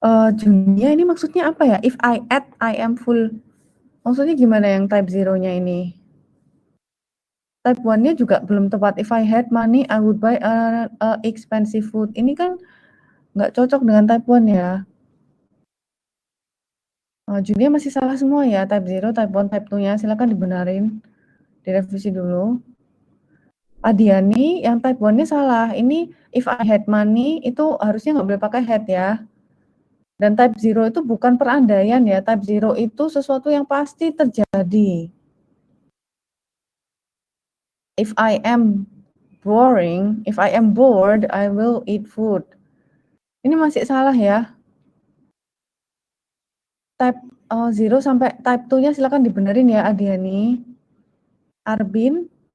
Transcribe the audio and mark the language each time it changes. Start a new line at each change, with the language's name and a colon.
Indonesian: Junia ini maksudnya apa ya?
English: If I add, I am full.
Indonesian: Maksudnya gimana yang type 0-nya ini? Type 1-nya juga belum tepat.
English: If I had money, I would buy a expensive food.
Indonesian: Ini kan nggak cocok dengan type 1 ya. Junia masih salah semua ya. Type 0, type 1, type 2-nya. Silakan dibenarin. Direvisi dulu. Adiani yang type 1-nya salah. Ini
English: if I had money
Indonesian: itu harusnya nggak boleh pakai had ya. Dan type 0 itu bukan perandaian ya. Type 0 itu sesuatu yang pasti terjadi.
English: If I am boring, if I am bored, I will eat food.
Indonesian: Ini masih salah ya. Type 0 sampai type 2-nya silakan dibenerin ya Adiani. Arbin.